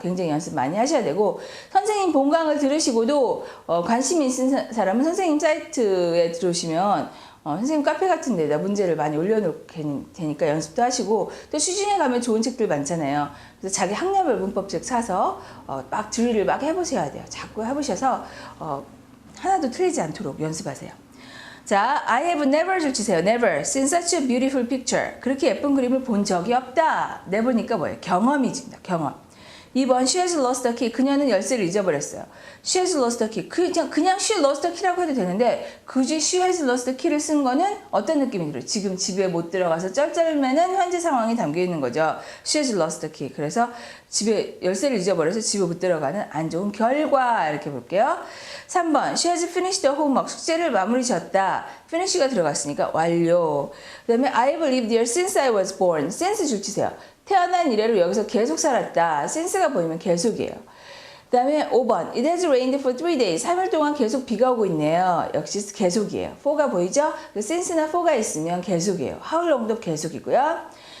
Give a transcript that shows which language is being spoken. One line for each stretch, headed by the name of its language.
Korean: 굉장히 연습 많이 하셔야 되고 선생님 본강을 들으시고도 관심이 있는 사람은 선생님 사이트에 들어오시면 선생님 카페 같은 데다 문제를 많이 올려놓게 되니까 연습도 하시고 또 시중에 가면 좋은 책들 많잖아요. 그래서 자기 학년별 문법책 사서 막 드릴을 막 해보셔야 돼요. 자꾸 해보셔서 하나도 틀리지 않도록 연습하세요. 자,
English: I have never
Korean: 줄 치세요.
English: Never seen such a beautiful picture.
Korean: 그렇게 예쁜 그림을 본 적이 없다. never니까 뭐예요? 경험이집니다. 경험. 2번
English: she has lost the key.
Korean: 그녀는 열쇠를 잊어버렸어요.
English: she has lost the key.
Korean: 그냥
English: she lost the key
Korean: 라고 해도 되는데 굳이
English: she has lost the key
Korean: 를 쓴 거는 어떤 느낌이 들어요? 지금 집에 못 들어가서 쩔쩔매는 현재 상황이 담겨 있는 거죠.
English: she has lost the key.
Korean: 그래서 집에 열쇠를 잊어버려서 집에 못 들어가는 안 좋은 결과 이렇게 볼게요.
English: 3번 she has finished the homework.
Korean: 숙제를 마무리 지었다. finish가 들어갔으니까 완료. 그 다음에
English: I have lived here since I was born.
Korean: since 줄 치세요. 태어난 이래로 여기서 계속 살았다. since가 보이면 계속이에요. 그 다음에 5번
English: It has rained for 3 days.
Korean: 3일 동안 계속 비가 오고 있네요. 역시 계속이에요. for가 보이죠? since나 for가 있으면 계속이에요. how long도 계속이고요.